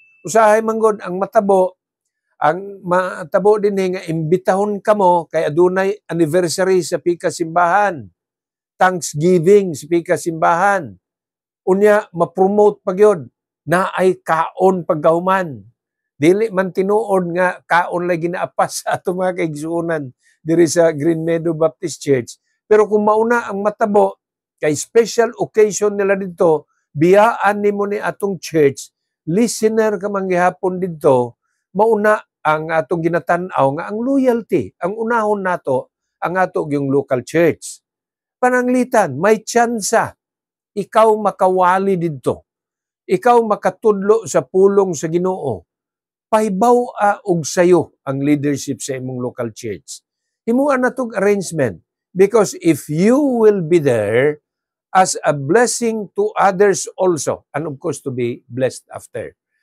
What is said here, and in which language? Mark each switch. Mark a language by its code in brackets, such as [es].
[ceb] Usahay manggod ang matabo din nga imbitahon kamo kay adunay anniversary sa pika simbahan. Thanksgiving sa pika simbahan. Unya ma-promote pagyod na ay kaon pagkahuman. Dili man tinuod nga kaon lagi ginaapas sa ato mga kaigsuonan diri sa Green Meadow Baptist Church. Pero kung mauna ang matabo kay special occasion nila dito, biyaan nimo ni atong church, listener ka manggihapon dito, mauna ang atong ginatan-aw nga ang loyalty, ang unahon nato ang ato yung local church. Pananglitan, may tsansa ikaw makawali didto. Ikaw makatudlo sa pulong sa Ginoo. Pahibaw og sayo ang leadership sa imong local church. Himuan na tong [en] arrangement because if you will be there as a blessing to others also and of course to be blessed after.